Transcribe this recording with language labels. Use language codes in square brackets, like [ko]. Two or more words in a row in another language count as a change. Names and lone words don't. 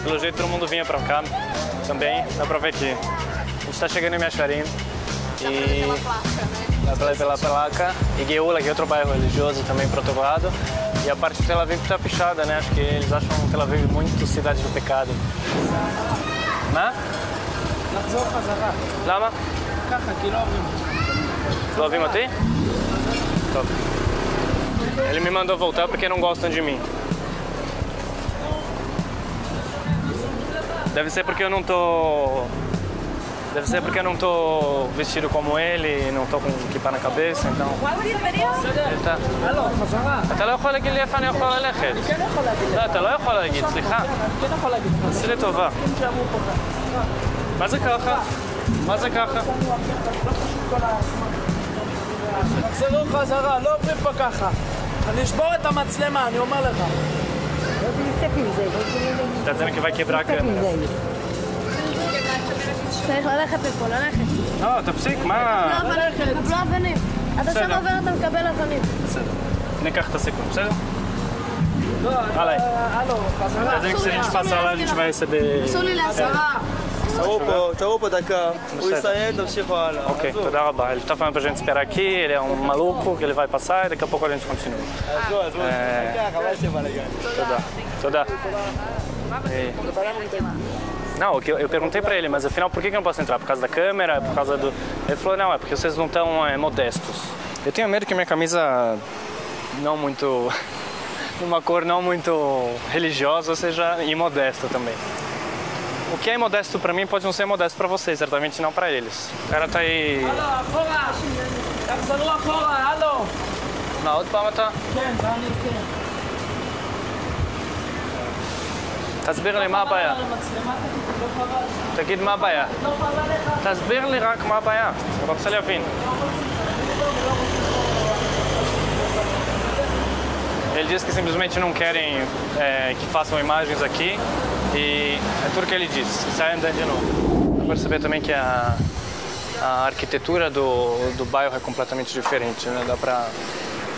[pt] Pelo jeito todo mundo vinha pra cá também, dá pra ver aqui. A gente tá chegando em Meacharim e... pela placa, e Geula, que é outro bairro religioso também pro outro lado. E a parte de Tel Aviv tá pichada, né? Acho que eles acham Tel Aviv muito cidade do pecado. Né? [he] נחזור חזרה. למה? ככה, כי לא אוהבים. לא אוהבים אותי? טוב. [pt] Ele me mandou voltar porque não gostam de mim. Deve ser porque eu não tô vestido como ele, não tô com kipá na cabeça, então... [he] אתה לא יכול להגיד לי איפה אני יכול ללכת. לא, אתה לא יכול להגיד, סליחה. עשי לי טובה. מה זה ככה? מה זה ככה? תחזרו חזרה, לא עוברים פה ככה. אני אשבור את המצלמה, אני אומר לך. [pt] Tá dizendo que vai quebrar a câmera. [he] צריך ללכת לפה, ללכת. לא, תפסיק, מה... לא, אבל קבלו אבנים. אתה שם עובר, אתה מקבל אבנים. בסדר. ניקח את הסיכון, בסדר? [pt] Fala aí. Quer dizer que se a gente passar lá, a gente vai receber... [he] אסור לי לעשרה. תראו פה דקה, הוא יסיים, תמשיכו הלאה. Ok, תודה רבה. [pt] Ele tá falando pra gente esperar aqui, ele é um maluco, que ele vai passar e daqui a pouco a gente continua. [he] Tודה. [pt] Não, eu perguntei pra ele, mas afinal por que eu não posso entrar? Por causa da câmera? Por causa do... Ele falou, não, é porque vocês não estão modestos. Eu tenho medo que minha camisa não muito... uma cor não muito religiosa seja imodesta também. O que é imodesto pra mim pode não ser modesto pra vocês, certamente não pra eles. O cara tá aí... [he] תחזרו אחורה, הלו. מה, עוד פעם אתה? כן, אני כן. תסביר לי מה הבעיה. תגיד מה הבעיה. תסביר לי רק מה הבעיה. אני רוצה להבין. [pt] Ele diz que simplesmente não querem que façam imagens aqui e é tudo que ele diz. Sai andando de novo. Vou perceber também que a arquitetura do bairro é completamente diferente, né?